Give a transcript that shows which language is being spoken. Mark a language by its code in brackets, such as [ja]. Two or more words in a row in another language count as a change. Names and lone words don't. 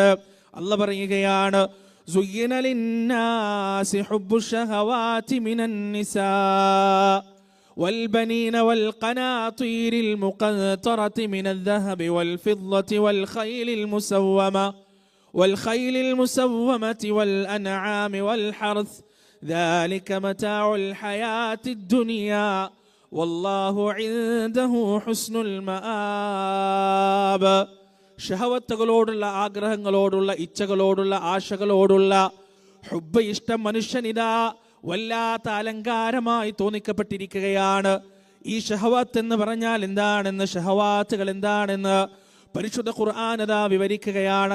[ar] അല്ലാഹ് പറയുകയാണ്, زين للناس حب الشهوات من النساء والبنين والقناطير المقنطرة من الذهب والفضة والخيل المسومة والأنعام والحرث ذلك متاع الحياة الدنيا والله عنده حسن المآب. [ml] ഷഹവത്തുകളോടുള്ള ആഗ്രഹങ്ങളോടുള്ള ഇച്ഛകളോടുള്ള ആശകളോടുള്ള ഹുബ്ബ്, ഇഷ്ടം മനുഷ്യനിതാ വല്ലാത്ത അലങ്കാരമായി തോന്നിക്കപ്പെട്ടിരിക്കുകയാണ്. ഈ ഷഹവത്ത് എന്ന് പറഞ്ഞാൽ എന്താണെന്ന്, ഷഹവാത്തുകൾ എന്താണെന്ന് പരിശുദ്ധ ഖുർആൻ അതാ വിവരിക്കുകയാണ്.